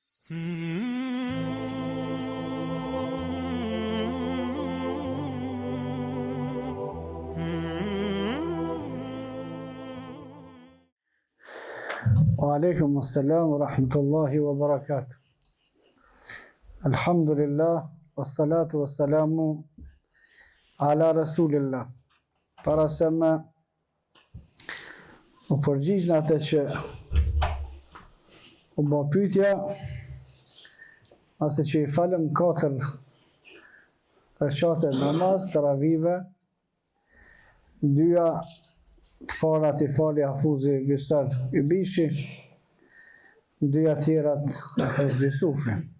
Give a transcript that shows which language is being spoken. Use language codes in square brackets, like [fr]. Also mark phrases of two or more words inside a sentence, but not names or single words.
[ar] وعليكم السلام ورحمة الله وبركاته. الحمد لله والصلاة والسلام على رسول الله. [sq] Para se me u përgjigj në atë që u bë pyetja, ase që i falem 4 rekate namaz taravive, 2 të parat i fali Hafuzi Visar Ybishi, 2 tjerat Hafiz Yusufi.